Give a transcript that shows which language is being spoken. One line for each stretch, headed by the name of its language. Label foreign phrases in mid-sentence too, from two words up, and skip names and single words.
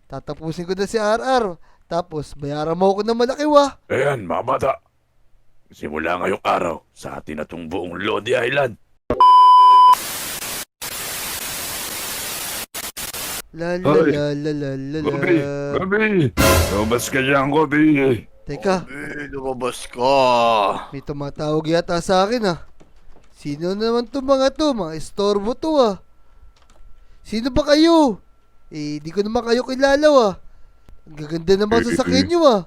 Filipino: Tatapusin ko na si RR. Tapos, bayaran mo ako ng malaki, wa. Ayan, mga bata. Simula ngayong araw, sa atin na tong buong Lodi Island. La la Hoy, la la la la la. Gobi! Gobi! Lumabas ka dyan, Gobi! Teka, Lumabas ka. may tumatawag yata sa akin ah. Sino naman to mga to? Mga estorbo to ah. Sino ba kayo? Di ko naman kayo kilala ah. Ang gaganda naman sa sakyan nyo ah.